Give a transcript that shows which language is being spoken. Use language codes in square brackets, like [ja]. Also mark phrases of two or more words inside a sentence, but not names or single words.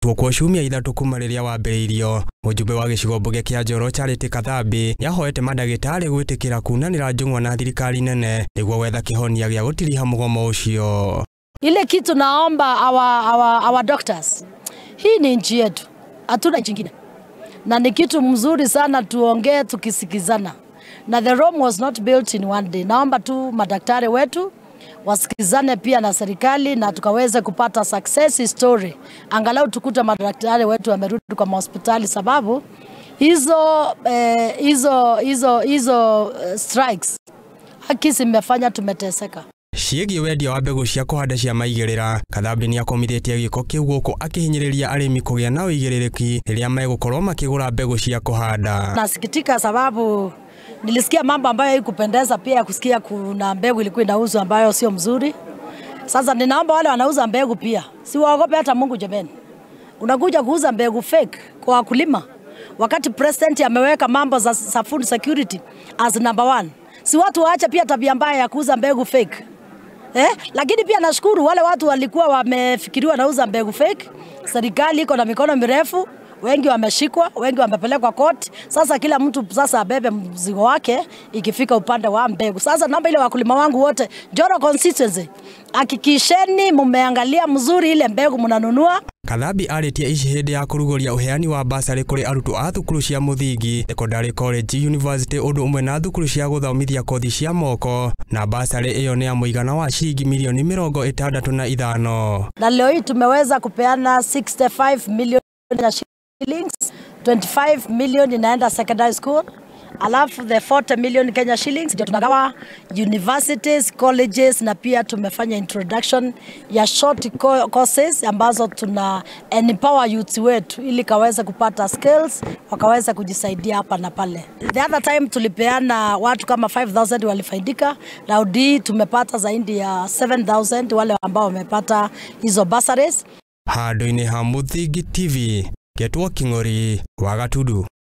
[ki] Tuokwo ciumia ithatu kuma riria wambiriirio mujumbe wa gicigo mbunge kia Njoro Charity Kathambi niahoete madagitari gwitikira kunanira njung'wa na thirikari nene niguo wetha kihonia gia gutiriha mugomo ucio. [sw] Ile kitu naomba [en] our doctors, [sw] hii ni nchi yetu, hatuna nchi nyingine, na ni kitu mzuri sana tuongee tukisikizana, na [en] the Rome was not built in one day. [sw] Naomba tu madaktari wetu wasikizane pia na serikali na tukaweze kupata [en] success story, [sw] angalau tukuta madaktari wetu wamerudi kwa hospitali, sababu hizo strikes hakisi imefanya tumeteseka. [ki] Ciĩgiĩ wendia wa mbegũ cia kũhanda cia maigĩrĩra, Kathambi nĩ akomithitie gĩko kĩu gũkũ akĩhinyĩrĩria arĩmi kũgĩa na ũigĩrĩrĩki rĩrĩa megũkorwo makĩgũra mbegũ cia kũhanda. [sw] Nasikitika sababu nilisikia mambo ambayo haikupendeza, pia kusikia kuna mbegu ilikuwa inauzwa ambayo sio mzuri. Sasa ninaomba wale wanauza mbegu pia si waogope hata Mungu jameni. Unakuja kuuza mbegu fake kwa wakulima wakati president ameweka mambo za [en] food security as number 1. [sw] Si watu waache pia tabia mbaya ya kuuza mbegu fake. Lakini pia nashukuru wale watu walikuwa wamefikiriwa nauza mbegu fake. Serikali iko na mikono mirefu, wengi wameshikwa, wengi wamepelekwa court. Sasa kila mtu sasa abebe mzigo wake ikifika upande wa mbegu. Sasa naomba ile wakulima wangu wote Njoro consistency, hakikisheni mumeangalia mzuri ile mbegu mnanunua. [ki] Kathambi Aritie ici hindi ya Kuruguria Uheyani wa Bursary kuri arutwo a thukuru cia Muthingi, Secondary College, University undu umwe na thukuru cia guthomithia kothi cia moko, na Bursary iyo ni ya Muigana wa Ciringi Mirioni $605. [sw] Na leo hii tumeweza kupeana 65 million shillings, 25 million inaenda [en] secondary school, [sw] alafu [en] the 40 million Kenya shillings [sw] ndio tunagawa universities, colleges, na pia tumefanya introduction ya [en] short courses [sw] ambazo tuna [en] empower youth [sw] wetu ili kaweze kupata skills, wakaweza kujisaidia hapa na pale. [en] The other time [sw] tulipeana watu kama 5,000 walifaidika, na hii tumepata zaidi ya 7,000 wale ambao wamepata hizo bursaries. [ki] Handũ-inĩ ha Muthingi TV, Getwo King'ori wa Gatudu.